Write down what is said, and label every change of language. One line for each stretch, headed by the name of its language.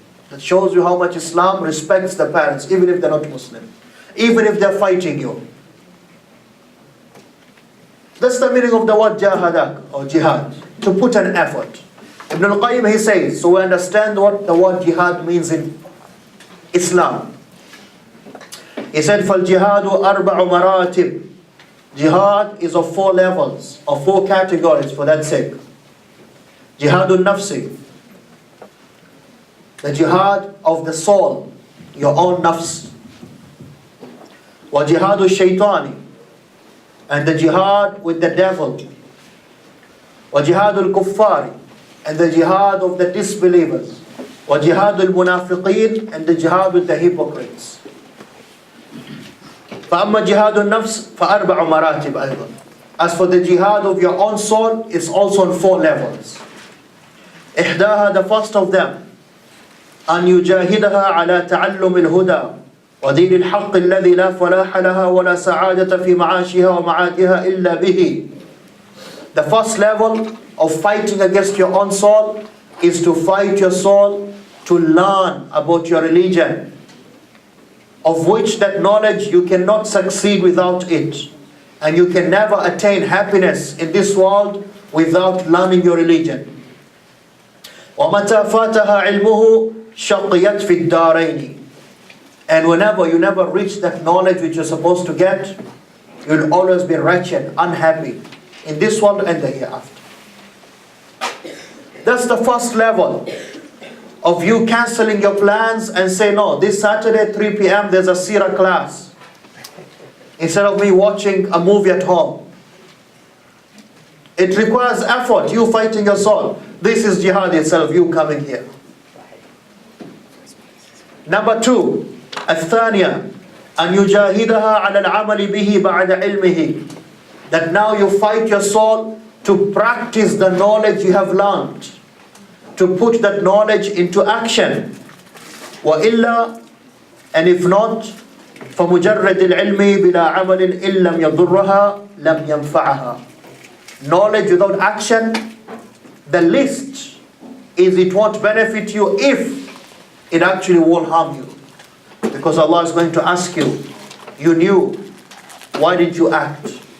English: That shows you how much Islam respects the parents, even if they're not Muslim, even if they're fighting you. That's the meaning of the word jahadak or jihad, to put an effort. Ibn al-Qayyim, he says, so we understand what the word jihad means in Islam. He said,
Arabic: فَالْجِهَادُ أَرْبَعُ مَرَاتِبٍ.
English: Jihad is of 4 levels, or 4 categories for that sake.
Arabic: Jihadun nafsi,
English: the jihad of the soul, your own nafs.
Arabic: Wa jihadu shaytani,
English: and the jihad with the devil.
Arabic: Wa jihadul kuffari,
English: and the jihad of the disbelievers.
Arabic: Wa jihadul munafiqeen,
English: and the jihad with the hypocrites.
Arabic: فأما جهاد النفس فأربع مراتب أيضا.
English: As for the jihad of your own soul, it's also on 4 levels.
Arabic: إحداها,
English: the first of them,
Arabic: أن يجاهدها على تعلم الهدى ودين الحق الذي لا فلاح لها ولا سعادة في معاشها ومعادها إلا به.
English: The first level of fighting against your own soul is to fight your soul to learn about your religion, of which that knowledge you cannot succeed without it. And you can never attain happiness in this world without learning your religion.
Arabic: وَمَتَى فَاتَهَا عِلْمُهُ شَقِيَتْ فِي الدَّارَيْنِ.
English: And whenever you never reach that knowledge which you're supposed to get, you'll always be wretched, unhappy, in this world and the hereafter. That's the first level of you cancelling your plans and say, no, this Saturday 3 p.m. there's a Seerah class. Instead of me watching a movie at home. It requires effort, you fighting your soul. This is jihad itself, you coming here. Number 2,
Arabic: الثانية أن يجاهدها على العمل به بعد علمه.
English: That now you fight your soul to practice the knowledge you have learned, to put that knowledge into action.
Arabic: وإلا,
English: and if not,
Arabic: فمجرد العلم بلا عمل إن لم يضرها لم ينفعها.
English: Knowledge without action, the least is it won't benefit you if it actually won't harm you. Because Allah is going to ask you, you knew, why did you act?